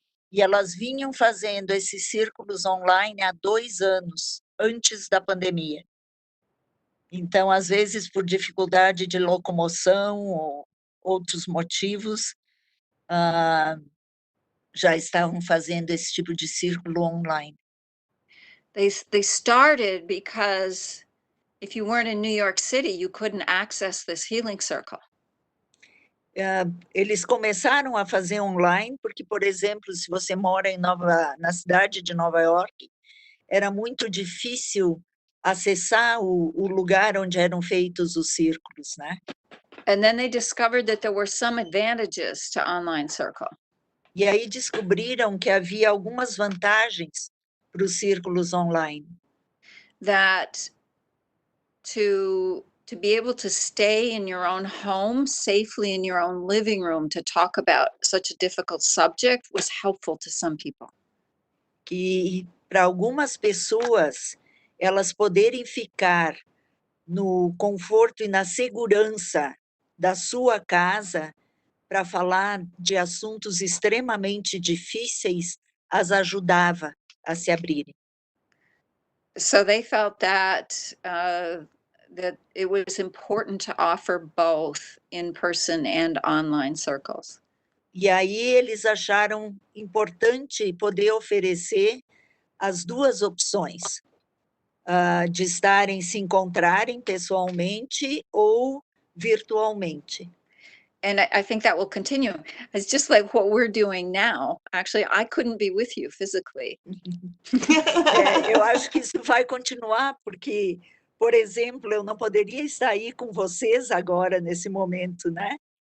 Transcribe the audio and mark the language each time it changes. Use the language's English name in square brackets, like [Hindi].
[Portuguese] E elas vinham fazendo esses círculos online há 2 anos, antes da pandemia. Então, às vezes, por dificuldade de locomoção ou outros motivos, já estavam fazendo esse tipo de círculo online. [English] They started because if you weren't in New York City, you couldn't access this healing circle. [Portuguese] Eles começaram a fazer online, porque, por exemplo, se você mora na cidade de Nova York, era muito difícil acessar o lugar onde eram feitos os círculos, né? [English] And then they discovered that there were some advantages to online circle. [Portuguese] E aí descobriram que havia algumas vantagens para os círculos online. [English] That to be able to stay in your own home, safely in your own living room, to talk about such a difficult subject was helpful to some people. [Portuguese] Que para algumas pessoas, elas poderem ficar no conforto e na segurança da sua casa para falar de assuntos extremamente difíceis, as ajudava a se abrirem. [English] So they felt that that it was important to offer both in-person and online circles. [Portuguese] E aí eles acharam importante poder oferecer as duas opções, de se encontrarem pessoalmente ou virtualmente. [English] And I think that will continue. It's just like what we're doing now. Actually, I couldn't be with you physically. [Portuguese] Eu acho que isso vai continuar, porque, por exemplo, eu não poderia estar aí com vocês agora, nesse momento, né?